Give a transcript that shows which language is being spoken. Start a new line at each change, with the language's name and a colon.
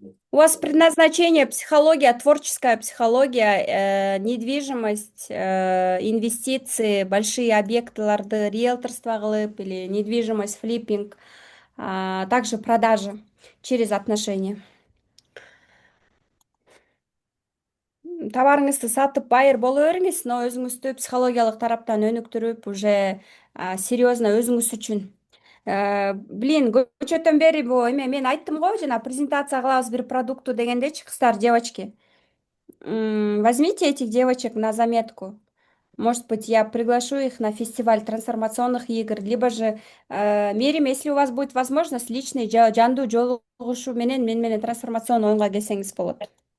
Russian: У вас предназначение психология, творческая психология, недвижимость, инвестиции, большие
Kyrgyz: объектларды риэлторство кылып
Russian: или недвижимость, флиппинг, также продажи через отношения.
Kyrgyz: Товарыңызды сатып байыр боло бериңиз, но өзүңүздү психологиялык тараптан өнүктүрүп, уже серьезно өзүңүз үчүн. Блин, көчөтөн бери мен айттым го, жана презентация кылабыз бир продукту дегендечи, кыздар, девочки.
Russian: Возьмите этих девочек на заметку. Может быть, я приглашу их на фестиваль трансформационных игр, либо же, Мерим, если у вас будет возможность, личный
Kyrgyz: жандуу жолугушуу мен менен трансформационный оюнга келсеңиз болот.